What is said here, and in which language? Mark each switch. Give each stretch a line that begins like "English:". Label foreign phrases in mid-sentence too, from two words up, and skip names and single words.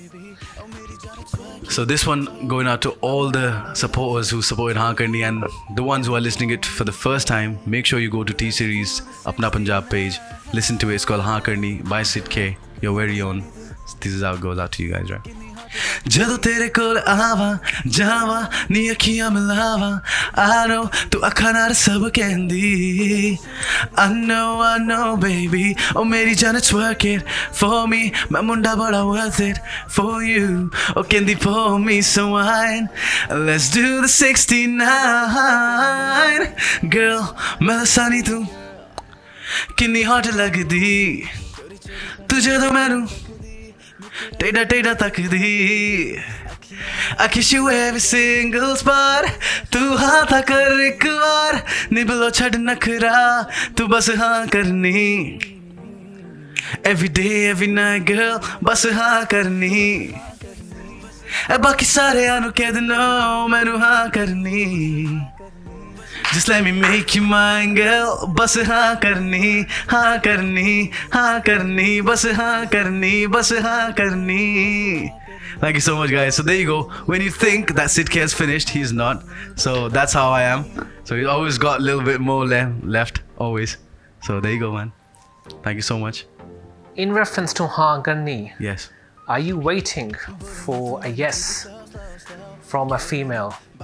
English: So this one going out to all the supporters who supported Haqqani and the ones who are listening it for the first time. Make sure you go to T-Series Apna Punjab page. Listen to it. It's called Haqqani by Sid K. Your very own. This is how it goes out to you guys, right?
Punjabi: ਜਦੋਂ ਤੇਰੇ ਕੋਲ ਆਵਾਂ ਜਾਵਾਂ ਨੀ ਅੱਖੀਆਂ ਮਿਲਾਵਾਂ
English: I know
Punjabi: ਤੂੰ ਅੱਖਾਂ ਨਾਲ ਸਭ ਕਹਿੰਦੀ
English: I know baby oh
Punjabi: ਮੇਰੀ ਜਾਨ
English: it's work it for me
Punjabi: ਮੈਂ ਮੁੰਡਾ ਬੜਾ
English: worth it for you oh
Punjabi: ਕਹਿੰਦੀ
English: pour me some wine let's do the 69
Punjabi: girl ਮੈਂ ਦੱਸਾਂ ਨੀ ਤੂੰ ਕਿੰਨੀ hot ਲੱਗਦੀ ਤੂੰ ਜਦੋਂ ਮੈਨੂੰ ਟੇਢਾ ਟੇਢਾ ਤੱਕਦੀ
English: I kiss you every single spot
Punjabi: ਤੂੰ ਹਾਂ ਤਾਂ ਕਰ ਇੱਕ ਵਾਰ ਨਿਬਲੋ ਛੱਡ ਨਖ਼ਰਾ ਤੂੰ ਬਸ ਹਾਂ ਕਰਨੀ
English: Every day every night girl
Punjabi: ਬਸ ਹਾਂ ਕਰਨੀ ਬਾਕੀ ਸਾਰਿਆਂ ਨੂੰ ਕਹਿ ਦੇਣੋ ਮੈਨੂੰ ਹਾਂ ਕਰਨੀ
English: Just let me make you mine, girl.
Punjabi: ਬਸ ਹਾਂ ਕਰਨੀ, ਹਾਂ ਕਰਨੀ, ਹਾਂ ਕਰਨੀ, ਬਸ ਹਾਂ ਕਰਨੀ, ਬਸ ਹਾਂ ਕਰਨੀ.
English: Thank you so much, guys. So there you go. When you think that Sid K has finished, he's not. So that's how I am. So he's always got a little bit more left, always. So there you go, man. Thank you so much. In reference to Haqqani, Yes. are you waiting for a yes from a female?